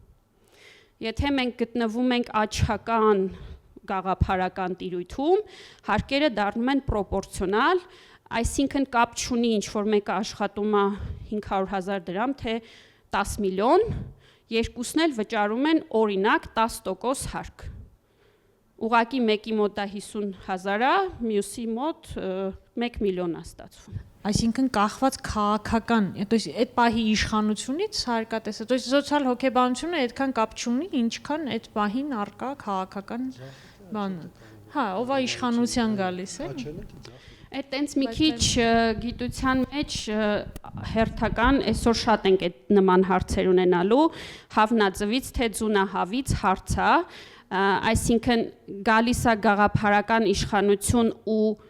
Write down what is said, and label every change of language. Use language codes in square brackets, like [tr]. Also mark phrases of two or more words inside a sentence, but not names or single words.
[hy] Եթե մենք գտնվում ենք աչքական գաղափարական տիրույթում, հարկերը դառնում են պրոպորցիոնալ, այսինքն կապ չունի ինչ որ մեկը աշխատում է 500,000 դրամ, թե 10 միլիոն, երկուսն էլ վճարում են օրինակ 10% հարկ։ Ուղղակի մեկի մոտ է 50,000, մյուսի մոտ 1 միլիոն է ստացվում։ Այսինքն կախված քաղաքական, [ru] то есть [hy] այդ պահի իշխանությունից հարկատեսը, [ru] то есть [hy] սոցիալ հոգեբանությունը այդքան կապ չունի, ինչքան այդ պահին արկա քաղաքական բանը։ Հա, ով է իշխանության գալիս է։ Այդ տենց մի քիչ գիտության մեջ հերթական այսօր շատ ենք այդ նման հարցեր ունենալու, հավնաձվից թե ձունահավից հարցա, այսինքն գալիս է գաղափարական իշխանություն ու